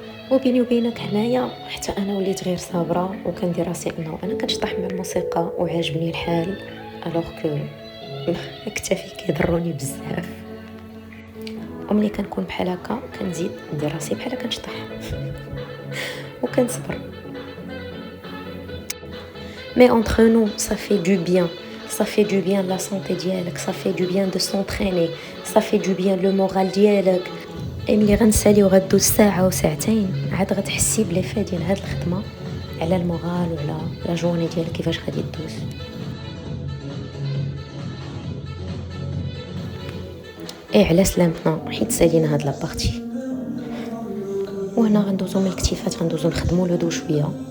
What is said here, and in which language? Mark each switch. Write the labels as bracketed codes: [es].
[ar] وبيني وبينك هنايا حتى انا وليت غير صابره وكندير راسي انه انا كنشطح مع الموسيقى وعاجبني الحال، الوغ كو كتافي كيضروني بزاف. وملي كنكون بحال هكا كنزيد ندير راسي بحال كنشطح وكنصبر. [fr] مي اونتر نو ça fait du bien, ça fait du bien la santé ديالك، ça fait du bien de s'entraîner, ça fait du bien le moral ديالك. [ar] ملي غنساليو غدوز ساعه وساعتين عاد غتحسي بليفه ديال هاد الخدمه على المورال وعلى لا جورني ديالك كيفاش غادي تدوز. اي على سلامتنا حيت سالينا هاد لابارتي. وهنا غندوزو من الكتيفات غندوزو نخدمو لو دو شويه.